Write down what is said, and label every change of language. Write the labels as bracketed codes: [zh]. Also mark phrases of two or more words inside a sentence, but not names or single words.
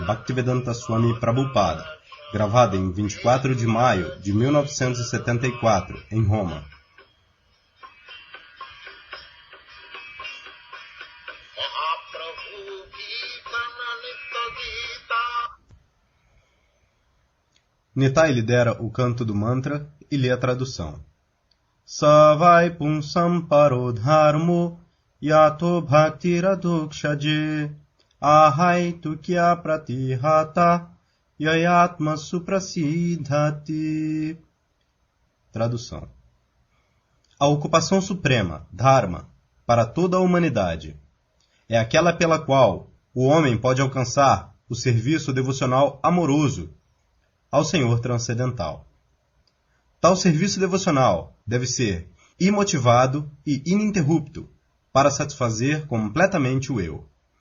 [pt] Bhaktivedanta Swami Prabhupada, gravada em 24 de maio de 1974, em Roma. Nitai lidera o canto do mantra e lê a tradução. [sa] Savai punsam parodharmo yato bhaktiradukshaje ahai tukya pratihata yayatma suprasidhati. [pt] Tradução. A ocupação suprema, dharma, para toda a humanidade, é aquela pela qual o homem pode alcançar o serviço devocional amoroso ao Senhor transcendental. Tal serviço devocional deve ser imotivado e ininterrupto para satisfazer completamente o eu.